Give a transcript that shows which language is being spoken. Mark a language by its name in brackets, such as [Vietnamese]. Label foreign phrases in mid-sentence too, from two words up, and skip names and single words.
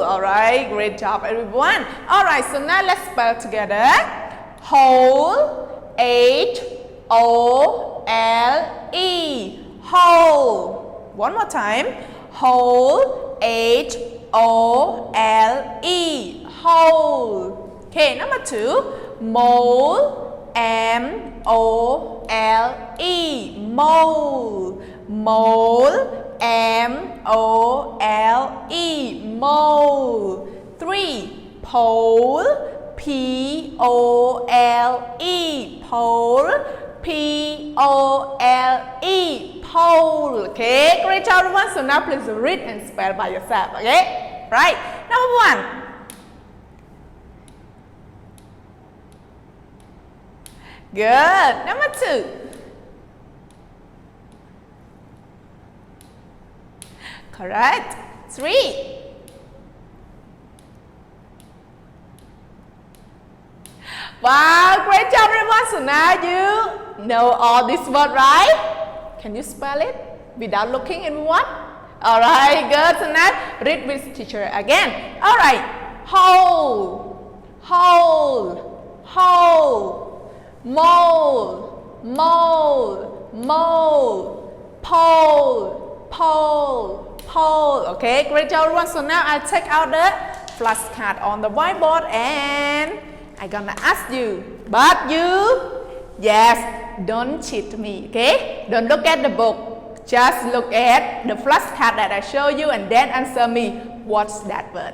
[English] Alright, great job everyone. Alright, so now let's spell together. Whole, H-O-L-E. Whole. One more time. Whole, H-O-L-E. Whole. Okay, number 2, mole, M-O-L-E. Mole. Mole, M-O-L-E. Mole. 3, pole, P-O-L-E. Pole, P-O-L-E. Pole. Okay, great job everyone. So now please read and spell by yourself. Okay, right. Number 1. Good. Number 2. Correct. 3. Wow, great job everyone. So now you know all this word, right? Can you spell it without looking everyone? Alright, good. So now read with teacher again. Alright. Whole, whole, whole. Mole, mole, mole. Pole, pole, pole. Okay, great job everyone. So now I take out the flashcard on the whiteboard and I'm gonna ask you, but you, yes, don't cheat me, okay? Don't look at the book. Just look at the flashcard that I show you and then answer me, what's that word?